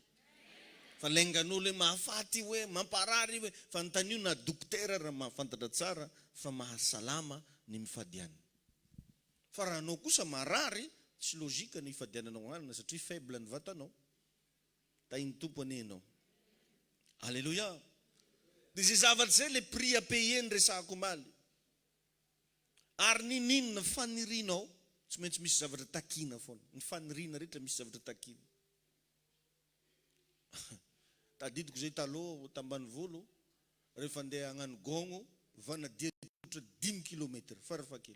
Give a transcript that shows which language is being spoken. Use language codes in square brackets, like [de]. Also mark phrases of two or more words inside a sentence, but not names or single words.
[mg] Fa laingan'olo hoe mahafaty hoe mamparary hoe fa nytanio na dokotera raha mahafantatra tsara fa mahasalama ny mifadiana. Fa raha anao kosa marary, tsy logika ny ifadiananao anana satria faible ny vatanao. Tainy tompony ianao. Alléluia. Dia zay zavatra zay [fr] le prix à payer [mg] ny resahako maly. Ary ninona fanirinao, tsy maintsy misy zavatra takina foana. Ny fanirina rehetra misy zavatra takina. Tadidiko zay taloha tambanivolo, rehefa andeha hagnano gogno, vana dia 10 km farafakely.